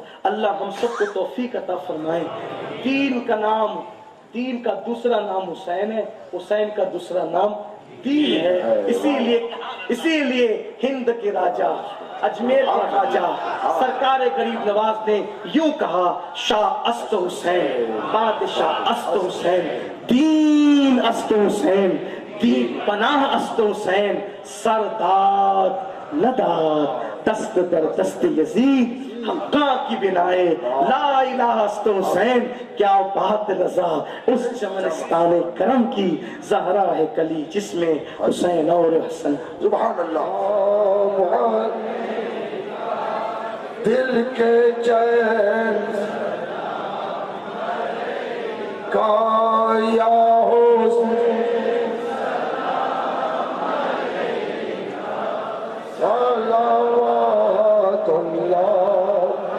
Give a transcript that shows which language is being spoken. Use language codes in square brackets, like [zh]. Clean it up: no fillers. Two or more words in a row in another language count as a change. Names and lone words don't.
[ur] اللہ ہم سب کو توفیق عطا فرمائے. دین کا نام، دین کا دوسرا نام حسین ہے، حسین کا دوسرا نام دین ہے. اسی لیے ہند کے راجا، اجمیر کے خواجہ، سرکار غریب نواز نے یوں کہا، [fa] شاہ است حسین، بادشاہ است حسین، دین است حسین، دین پناہ است حسین، سرداد نداد دست در دست یزید، حقاں کی بنائے لا الہ است حسین. [ur] کیا بات رضا اس چمنستان کرم کی، زہرا ہے کلی جس میں حسین اور حسن. [ar] سبحان اللہ. [ur] دل کے چین کا یا حسین [ar] صلوات اللہ